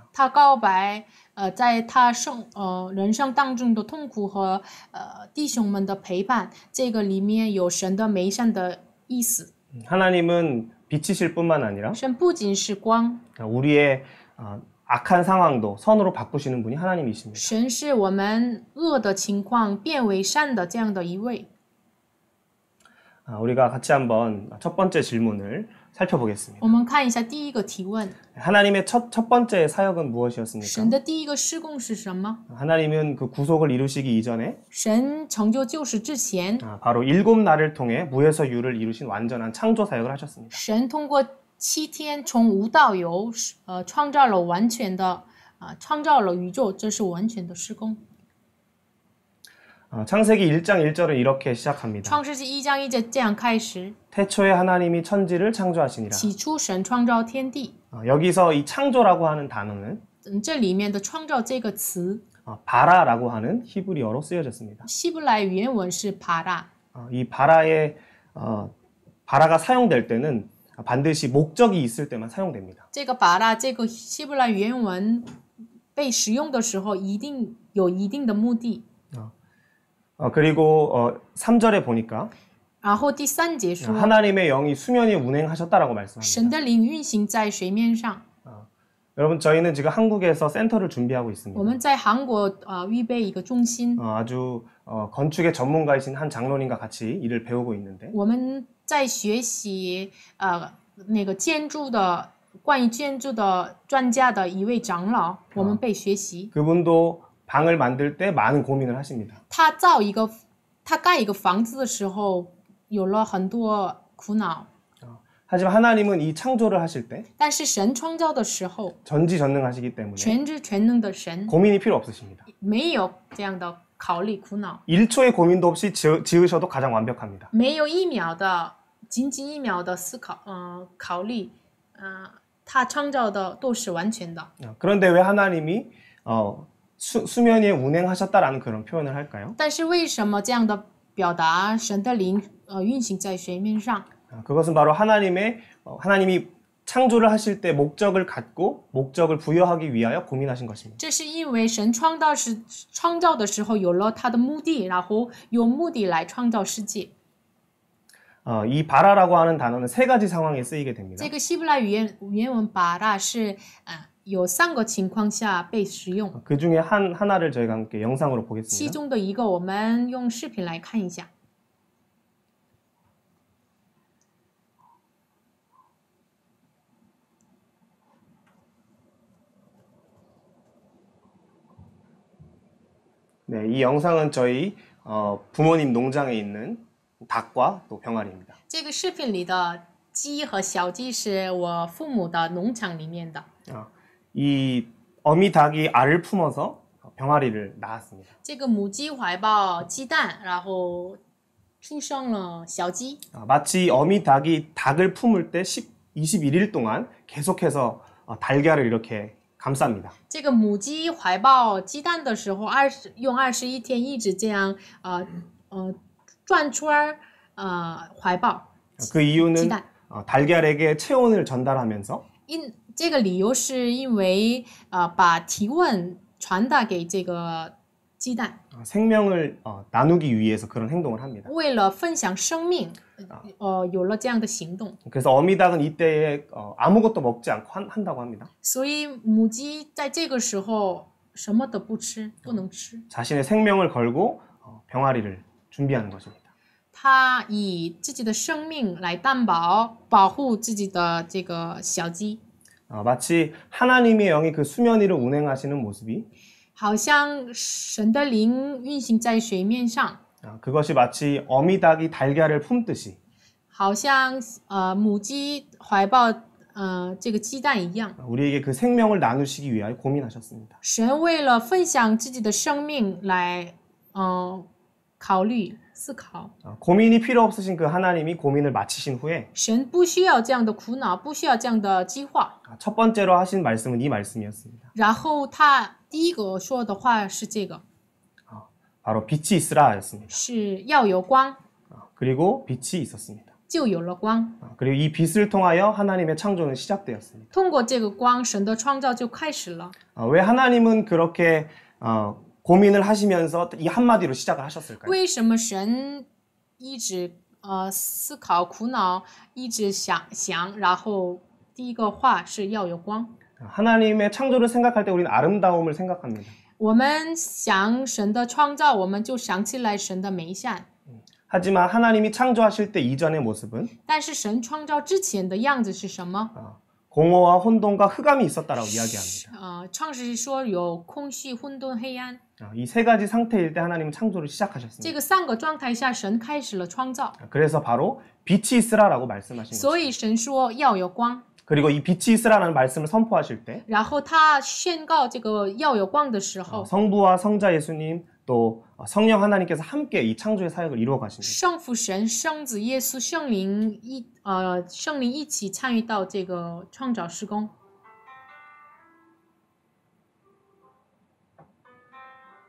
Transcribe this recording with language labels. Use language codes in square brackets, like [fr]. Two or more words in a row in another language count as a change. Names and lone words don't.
[zh] 他告白，在他人生当中的痛苦和弟兄们的陪伴，这个里面有神的美善的意思。 [ko] 하나님은 빛이실 뿐만 아니라 [zh] 神不仅是光， [ko] 우리의 악한 상황도 선으로 바꾸시는 분이 하나님이십니다. [zh] 神是我们恶的情况变为善的这样的一位。 [ko] 우리가 같이 한번 첫 번째 질문을 살펴보겠습니다. [zh] 我们看一下第一个提问， [ko] 하나님의 첫 번째 사역은 무엇이었습니까? [zh] 神的第一个事工是什么？ [ko] 하나님은 그 구속을 이루시기 이전에 [zh] 神成就救赎之前， [ko] 바로 7날을 통해 무에서 유를 이루신 완전한 창조 사역을 하셨습니다. [zh] 神通过7天从无到有，创造了完全的，创造了宇宙，这是完全的施工。 [ko] 창세기 1장 1절은 이렇게 시작합니다. [zh] 创世纪1章1节这样开始， [ko] 태초에 하나님이 천지를 창조하시니라. [zh] 起初神创造天地。 [ko] 여기서 이 창조라고 하는 단어는 [zh] 这里面的创造这个词， [ko] 바라라고 하는 히브리어로 쓰여졌습니다. [zh] 希伯来原文是 para。 [ko] 이 바라가 사용될 때는 반드시 목적이 있을 때만 사용됩니다. [zh] 这个 para 这个希伯来原文被使用的时候一定有一定的目的。 [ko] 그리고 3절에 보니까 [zh] 然后第三节说 [ko] 하나님의 영이 수면에 운행하셨다라고 말씀합니다. [zh] 神的灵运行在水面上。 [ko] 여러분 저희는 지금 한국에서 센터를 준비하고 [zh] 我 [ko] 있습니다. [zh] 们在韩国预备一个中心， [ko] 아주 건축의 전문가이신 한 장로님과 같이 일을 배우고 있는데 [zh] 我们在学习那个建筑的关于建筑的专家的一位长老，我们被学习。 [ko] 그분도 방을 만들 때 많은 고민을 하십니다. [zh] 他盖一个房子的时候有了很多苦恼， [ko] 하지만 하나님은 이 창조를 하실 때 [zh] 但是神创造的时候， [ko] 전지전능하시기 때문에 [zh] 全知全能的神 [ko] 고민이 필요 없으십니다. [zh] 没有这样的考虑苦恼， [ko] 1초의 고민도 없이 지으셔도 가장 완벽합니다. [zh] 没有一秒的仅仅一秒的思考考虑，他创造的都是完全的。 [ko] 그런데 왜 하나님이 수면 위에 운행하셨다라는 그런 표현을 할까요? [zh] 但是为什么这样的表达神的灵运行在水面上？ [ko] 그것은 바로 하나님이 창조를 하실 때 목적을 갖고 목적을 부여하기 위하여 고민하신 것입니다. [zh] 这是因为神创造的时候有了他的目的，然后用目的来创造世界。 [ko] 이 바라라고 하는 단어는 세 가지 상황에 쓰이게 됩니다. [zh] 这个希伯来语原文巴拉是有3个情况下被使用， [ko] 그 중에 하나를 저희가 함께 영상으로 [zh] 其 [ko] 보겠습니다. [zh] 中的一个我们用视频来看一下。 [ko] 네, 이 영상은 저희 부모님 농장에 있는 닭과 또 병아리입니다. [zh] 这个视频里的鸡和小鸡是我父母的农场里面的。 [ko] 이 어미 닭이 알을 품어서 병아리를 낳았습니다. [zh] 这个母鸡怀抱鸡蛋，然后出生了小鸡。 [ko] 마치 어미 닭이 닭을 품을 때 21일 동안 계속해서 달걀을 이렇게 감쌉니다. [zh] 这个母鸡怀抱鸡蛋的时候，用21天一直这样转圈儿怀抱 [ko] 그 이유는 [zh] 鸡蛋。 [ko] 달걀에게 체온을 전달하면서 [zh] 这个理由是因为把体温传达给这个鸡蛋， [ko] 생명을 나누기 위해서 그런 행동을 합니다. [zh] 为了分享生命，有了这样的行动。 [ko] 그래서 어미 닭은 이때에 아무것도 먹지 않고 한다고 합니다. [zh] 所以母鸡在这个时候什么都不吃，不能吃。 [ko] 자신의 생명을 걸고 병아리를 준비하는 것입니다. [zh] 它以自己的生命来担保，保护自己的这个小鸡， [ko] 마치 하나님의 영이 그 수면 위를 운행하시는 모습이 [zh] 好像神的灵运行在水面上， [ko] 그것이 마치 어미 닭이 달걀을 품듯이 [zh] 好像母鸡怀抱这个鸡蛋一样。 [ko] 우리에게 그 생명을 나누시기 위하여 고민하셨습니다. [zh] 神为了分享自己的生命来考虑思考， [ko] 고민이 필요 없으신 그 하나님이 고민을 마치신 후에 [zh] 神不需要这样的苦恼，不需要这样的计划。 [ko] 첫 번째로 하신 말씀은 이 말씀이었습니다. [zh] 然后他第一个说的话是这个， [ko] 바로 빛이 있으라였습니다. [zh] 是要有光， [ko] 그리고 빛이 있었습니다. [zh] 就有了光。 [ko] 그리고 이 빛을 통하여 하나님의 창조는 시작되었습니다. [zh] 通过这个光，神的创造就开始了。 [ko] 왜 하나님은 그렇게 고민을 하시면서 이 한마디로 시작을 하셨을까요? [zh] 为什么神一直思考苦恼，一直想，然后第一个话是要有光。 [ko] 하나님의 창조를 생각할 때 우리는 아름다움을 생각합니다. [zh] 我们想神的创造，我们就想起来神的美善。 [ko] 하지만 하나님이 창조하실 때 이전의 모습은 [zh] 但是神创造之前的样子是什么？ [ko] 공허와 혼돈과 흑암이 있었다라고 이야기합니다. [zh] 创世说有空虚、混沌、黑暗。 [ko] 이 세 가지 상태일 때 하나님은 창조를 [zh] 这 [ko] 시작하셨습니다. [zh] 个3个状态下，神开始了创造。 [ko] 그래서 바로 빛이 있으라라고 말씀하신 거죠. [zh] 所以神说要有光， [ko] 그리고 이 빛이 있으라는 말씀을 선포하실 때 [zh] 然后他宣告这个要有光的时候， [ko] 성부와 성자 예수님 또 성령 하나님께서 함께 이 창조의 사역을 이루어 가십니다. [zh] 圣父神、圣子耶稣、圣灵一起参与到这个创造施工。